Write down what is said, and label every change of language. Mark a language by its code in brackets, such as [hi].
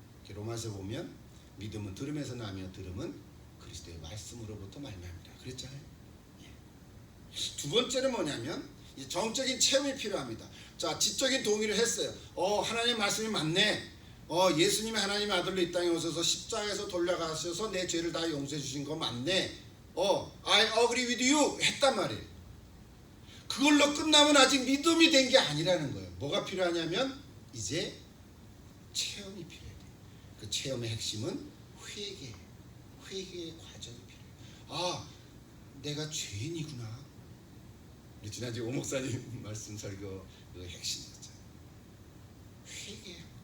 [ko] 로마서 보면 믿음은 들음에서 나며 들음은 그리스도의 말씀으로부터 말미암니라 그랬잖아요. 두 번째는 뭐냐면 정적인 체험이 필요합니다. 자, 지적인 동의를 했어요. 하나님의 말씀이 맞네. 예수님이 하나님의 아들로 이 땅에 오셔서 십자가에서 돌려가셔서 내 죄를 다 용서해 주신 거 맞네. [en] I agree with you 했단 말이에요. [ko] 그걸로 끝나면 아직 믿음이 된 게 아니라는 거예요. 뭐가 필요하냐면 이제 체험이 필요해요. 그 체험의 핵심은 회개의 과정이 필요해요. 아, 내가 죄인이구나. 우리 지난주에 오 목사님 말씀 설교 그 핵심이었잖아요. 회개.